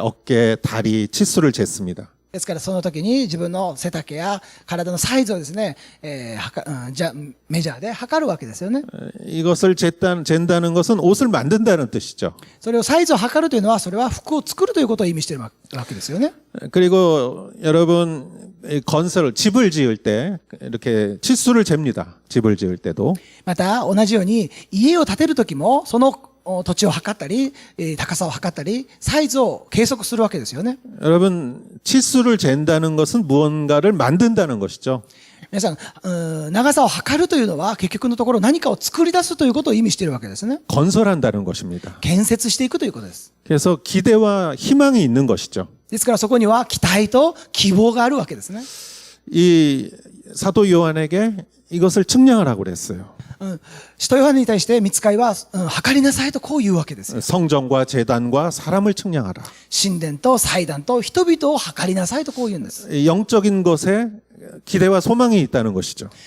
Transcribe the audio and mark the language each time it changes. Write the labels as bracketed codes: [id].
[ko] 이렇게 어깨, 다리 치수를 쟀습니다. [ja] ですからその時に自分の背丈や体のサイズをですね、メジャーで測るわけですよね。 [ko] 이것을 잰다는 것은 옷을 만든다는 뜻이죠. [ja] それをサイズを測るというのは、それは服を作るということを意味しているわけですよね。 [ko] 그리고 여러분 집을 지을 때 이렇게 치수를 잽니다. 집을 지을 때도. [ja] また同じように家を建てる時もその土地を測ったり、高さを測ったり、サイズを計測するわけですよね。 [ko] 여러분, 치수를 잰다는 것은 무언가를 만든다는 것이죠. [ja] 皆さん、長さを測るというのは結局のところ何かを作り出すということを意味しているわけですね。 [ko] 건설한다는 것입니다. [ja] 建設していくということです。 [ko] 그래서 기대와 희망이 있는 것이죠. [ja] ですからそこには期待と希望があるわけですね。 [ko] 이 사도 요한에게 이것을 측량하라고 그랬어요. [ja] 使徒ヨハネに対して御使いは、測りなさいとこう言うわけですよ。 [ko] 성전과 제단과 사람을 측량하라. [ja] 神殿と祭壇と人々を測りなさいとこう言うんです。 [ko] 영적인 것에 기대와 소망이 있다는 것이죠.